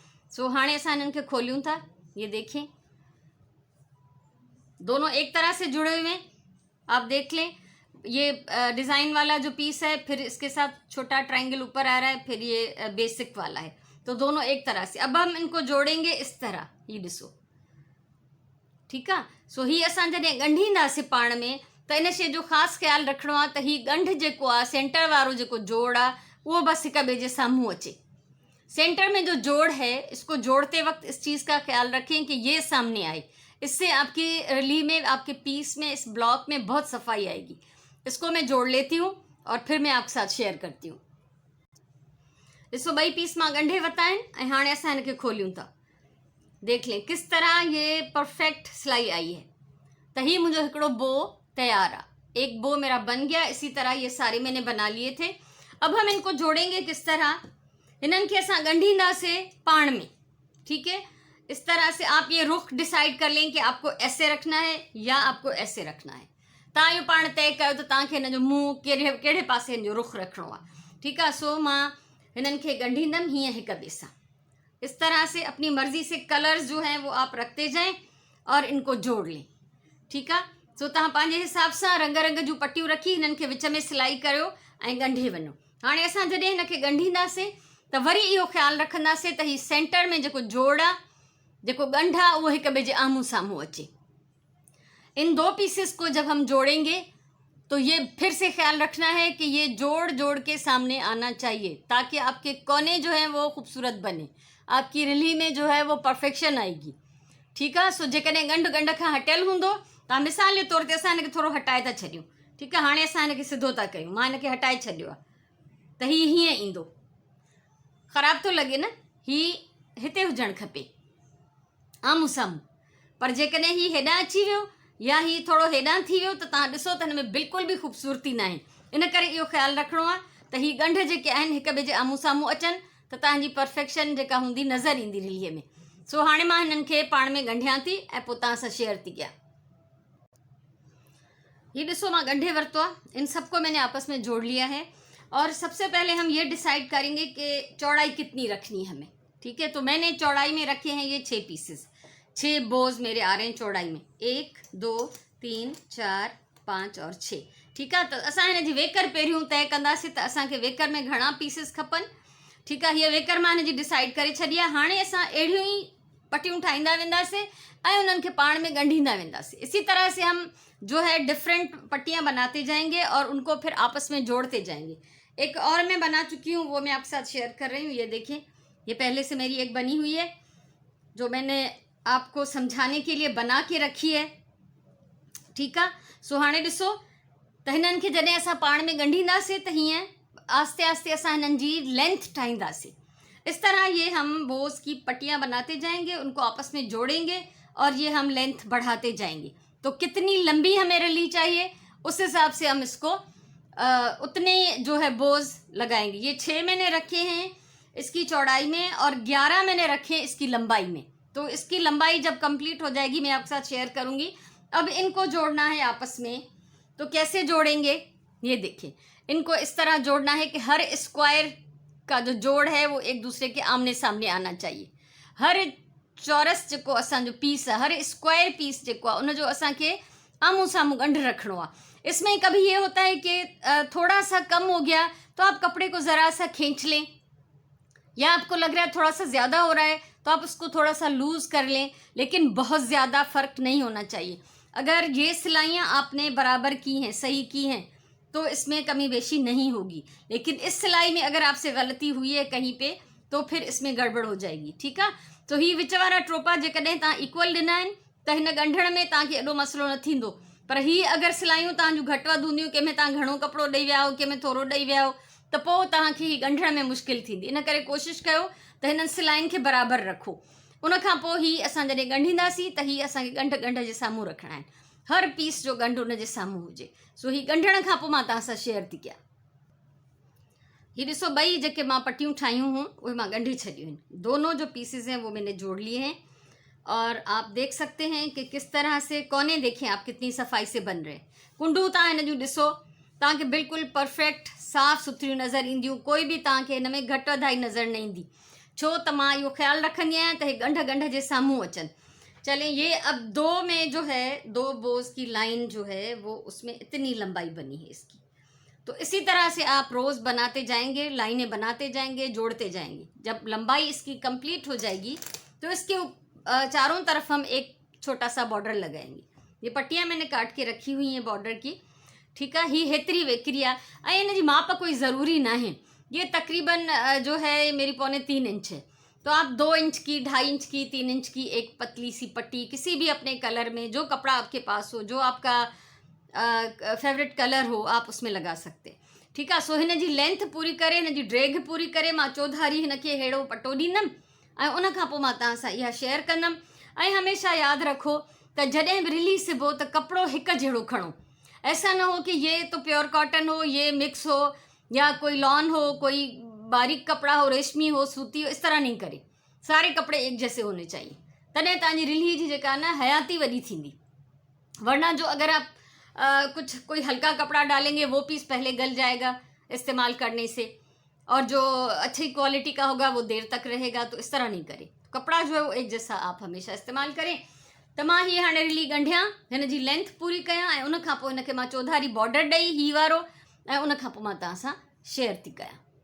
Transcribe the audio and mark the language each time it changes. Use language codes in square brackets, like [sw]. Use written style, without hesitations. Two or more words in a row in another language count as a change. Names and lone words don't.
[sd] सो हाणे असां इन्हनि खे खोलियूं था। [hi] ये देखें, दोनों एक तरह से जुड़े हुए हैं, आप देख लें। ये डिज़ाइन वाला जो पीस है, फिर इसके साथ छोटा ट्रायंगल ऊपर आ रहा है, फिर ये बेसिक वाला है, तो दोनों एक तरह से। अब हम इनको जोड़ेंगे इस तरह, ये [sd] ॾिसो, ठीकु आहे। सो ही असां जॾहिं ॻंढींदासीं पाण में, त इन शइ जो ख़ासि ख़्यालु रखिणो आहे त ही ॻंढ जेको आहे, सेंटर वारो जेको जोड़ आहे, उहो बसि हिक ॿिए जे साम्हूं अचे। [hi] सेंटर में जो जोड़ है, इसको जोड़ते वक्त इस चीज़ का ख्याल रखें कि ये सामने आए। इससे आपकी रिली में, आपके पीस में, इस ब्लॉक में बहुत सफाई आएगी। इसको मैं जोड़ लेती हूँ और फिर मैं आपके साथ शेयर करती हूँ। [sd] ॾिसो, ॿई पीस मां ॻंढे वरिता आहिनि ऐं हाणे असां हिनखे खोलियूं था। [hi] देख लें किस तरह ये परफेक्ट सिलाई आई है। तो ही मुझे हिकिड़ो बो तैयार है। एक बो मेरा बन गया। इसी तरह ये सारे मैंने बना लिए थे। अब हम इनको जोड़ेंगे किस तरह, [sd] इन्हनि खे असां ॻंढींदासीं पाण में, [hi] ठीक है। इस तरह से आप ये रुख डिसाइड कर लें कि आपको ऐसे रखना है या आपको ऐसे रखना है। [sd] तव्हां इहो पाण तय कयो त तव्हांखे हिन जो मुंहुं कहिड़े पासे हिन जो रुख रखिणो आहे, ठीकु आहे। सो मां हिननि खे ॻंढींदमि हीअं हिक ॿिए सां। [hi] इस तरह से अपनी मर्जी से कलर्स जो हैं वो आप रखते जाएं और इनको जोड़ लें, [sd] ठीकु आहे। सो तव्हां पंहिंजे हिसाब सां रंग रंग जूं पटियूं रखी हिननि खे विच में सिलाई करियो ऐं ॻंढे वञो। हाणे असां जॾहिं हिनखे ॻंढींदासीं त वरी इहो ख़्यालु रखंदासीं त ही सेंटर में जेको जोड़ आहे, जेको ॻंढ आहे, उहो हिक ॿिए जे आम्हूं साम्हूं अचे। [hi] इन दो पीसेस को जब हम जोड़ेंगे तो ये फिर से ख्याल रखना है कि ये जोड़ जोड़ के सामने आना चाहिए, ताकि आपके कोने जो हैं वो खूबसूरत बने, आपकी रिली में जो है वो परफेक्शन आएगी, [sd] ठीकु आहे। सो जेकॾहिं ॻंढ खां हटियल हूंदो, तव्हां मिसाल जे तौर ते असां हिनखे थोरो हटाए था छॾियूं, ठीकु आहे। हाणे असां हिनखे सिधो था कयूं, मां हिनखे हटाए छॾियो आहे, त हीअ हीअं ईंदो। ख़राबु थो लॻे न, हीअ हिते हुजणु खपे आम्हूं साम्हूं। पर जेकॾहिं हीअ हेॾां अची वियो या हीअ थोरो हेॾां थी वियो, त तव्हां ॾिसो त हिन में बिल्कुलु बि ख़ूबसूरती न आहे। इन करे इहो ख़्यालु रखिणो आहे त हीअ ॻंढ जेके आहिनि हिक ॿिए जे आम्हूं साम्हूं अचनि, त तव्हांजी परफेक्शन जेका हूंदी नज़र ईंदी रिलीअ में। सो हाणे मां हिननि खे पाण में ॻंढियां थी ऐं पोइ तव्हां सां शेयर थी कयां। ये ॾिसो, मां ॻंढे वरितो आहे। [hi] इन सबको मैंने आपस में जोड़ लिया है। और सबसे पहले हम ये डिसाइड करेंगे कि चौड़ाई कितनी रखनी है हमें, ठीक है। तो मैंने चौड़ाई में रखे हैं ये 6 पीसेस, 6 बोज मेरे आ रहे हैं चौड़ाई में, 1 2 3 4 5 और 6, [sd] ठीकु आहे। त असां हिन जी वेकर पहिरियों तय कंदासीं त असांखे वेकर में घणा पीसेस खपनि, ठीकु आहे। हीअ वेकर मां हिन जी डिसाइड करे छॾी आहे। हाणे असां अहिड़ियूं ई पटियूं ठाहींदा वेंदासीं ऐं उन्हनि खे पाण में ॻंढींदा वेंदासीं। [hi] इसी तरह से हम जो है डिफरेंट पट्टियाँ बनाते जाएंगे और उनको फिर आपस में जोड़ते जाएंगे। एक और मैं बना चुकी हूँ, वो मैं आपके साथ शेयर कर रही हूँ। ये देखें, ये पहले से मेरी एक बनी हुई है जो मैंने आपको समझाने के लिए बना के रखी है, [sd] ठीकु आहे। सो हाणे ॾिसो त हिननि खे जॾहिं असां पाण में ॻंढींदासीं त हीअं आस्ते आस्ते असां हिननि जी लेंथ ठाहींदासीं। [hi] इस तरह ये हम बोस की पट्टियाँ बनाते जाएंगे, उनको आपस में जोड़ेंगे और ये हम लेंथ बढ़ाते जाएंगे। तो कितनी लंबी हमें रिली चाहिए, उस हिसाब से हम इसको उतने जो है बोज लगाएंगे। ये 6 मैंने रखे हैं इसकी चौड़ाई में और 11 मैंने रखे हैं इसकी लंबाई में। तो इसकी लंबाई जब कंप्लीट हो जाएगी मैं आपके साथ शेयर करूँगी। अब इनको जोड़ना है आपस में, तो कैसे जोड़ेंगे, ये देखें। इनको इस तरह जोड़ना है कि हर स्क्वायर का जो जोड़ है वो एक दूसरे के आमने सामने आना चाहिए। [sd] हर चौरस जेको असांजो पीस है, हर स्क्वायर पीस जेको आहे उन जो असांखे आम्हूं साम्हूं ॻंढ रखिणो आहे। [hi] इसमें कभी ये होता है कि थोड़ा सा कम हो गया तो आप कपड़े को ज़रा सा खींच लें, या आपको लग रहा है थोड़ा सा ज़्यादा हो रहा है तो आप उसको थोड़ा सा लूज़ कर लें, लेकिन बहुत ज़्यादा फ़र्क नहीं होना चाहिए। अगर ये सिलाइयाँ आपने बराबर की हैं, सही की हैं, तो इसमें कमी बेशी नहीं होगी। लेकिन इस सिलाई में अगर आपसे गलती हुई है कहीं पे, तो फिर इसमें गड़बड़ हो जाएगी, [sd] ठीकु आहे। तो ही विच वारा ट्रोपा जेकॾहिं तव्हां इक्वल ॾिना आहिनि त हिन ॻंढण में तव्हांखे एॾो मसइलो न थींदो। पर ही अगर सिलाइयूं तव्हांजूं घटि वधि हूंदियूं, कंहिंमें तव्हां घणो कपिड़ो ॾेई विया हो, कंहिंमें थोरो ॾेई विया हो, त पोइ तव्हांखे ही ॻंढण में मुश्किल थींदी। इन करे कोशिशि कयो त हिननि सिलाइनि खे बराबरि रखो। उन खां पोइ ही असां जॾहिं ॻंढींदासीं त ही असांखे ॻंढ जे साम्हूं रखणा आहिनि। हर पीस जो ॻंढ उन जे साम्हूं हुजे। सो ही ॻंढण खां पोइ मां तव्हां सां शेयर थी कयां। ये ॾिसो ॿई जेके मां पट्टियूं ठाहियूं हूँ उहे मां ॻंढे छॾियूं आहिनि, [hi] दोनों जो पीसेस हैं वो मैंने जोड़ लिए हैं। और आप देख सकते हैं कि किस तरह से कोने देखें आप कितनी सफ़ाई से बन रहे हैं। [sd] कुंडू तव्हां हिन जूं ॾिसो तव्हांखे बिल्कुलु परफेक्ट साफ़ सुथरियूं नज़र ईंदियूं, कोई बि तव्हांखे हिन में घटि वधाई नज़र न ईंदी, छो त मां इहो ख़्यालु रखंदी आहियां त हे ॻंढ जे साम्हूं अचनि। [hi] चलें ये अब 2 में जो है 2 बोस की लाइन जो है वो उसमें इतनी लंबाई बनी है इसकी। तो इसी तरह से आप रोज़ बनाते जाएंगे, लाइनें बनाते जाएंगे, जोड़ते जाएंगे। जब लंबाई इसकी कंप्लीट हो जाएगी तो इसके चारों तरफ हम एक छोटा सा बॉर्डर लगाएंगे। ये पट्टियाँ मैंने काट के रखी हुई हैं बॉर्डर की, ठीक है। [sd] ही हेतरी वेकरी आहे ऐं इन जी माप कोई ज़रूरी ना है। [hi] ये तकरीबन जो है मेरी 3.25 इंच है, तो आप 2 इंच की, 2.5 इंच की, 3 इंच की एक पतली सी पट्टी किसी भी अपने कलर में, जो कपड़ा आपके पास हो, जो आपका फेवरेट कलर हो, आप उसमें लगा सकते, ठीक है। [sd] सो हिन जी लेंथ पूरी करे, हिन जी ड्रेग पूरी करे मां चौधारी हिन खे अहिड़ो पटो ॾींदमि ऐं उन खां पोइ मां तव्हां सां इहा शेयर कंदमि। ऐं हमेशह यादि रखो त जॾहिं बि रिलीज़ सिबो त कपिड़ो हिकु जहिड़ो खणो। [hi] ऐसा ना हो कि ये तो प्योर कॉटन हो, ये मिक्स हो, या कोई लॉन हो, कोई बारीक कपड़ा हो, रेशमी हो, सूती हो, इस तरह नहीं करे। सारे कपड़े एक जैसे होने चाहिए, [sd] तॾहिं तव्हांजी रिली जी जेका न हयाती वॾी थींदी। [hi] वरना जो अगर आप कुछ कोई हल्का कपड़ा डालेंगे वो पीस पहले गल जाएगा इस्तेमाल करने से, और जो अच्छी क्वालिटी का होगा वो देर तक रहेगा। तो इस तरह नहीं करें, कपड़ा जो है वो एक जैसा आप हमेशा इस्तेमाल करें। [sd] त मां हीअ हाणे रिली ॻंढियां, हिन जी लेंथ पूरी कयां ऐं उन खां पोइ हिन खे मां चौधारी बॉर्डर ॾेई ही वारो, ऐं उन खां पोइ मां तव्हां सां शेयर थी कयां।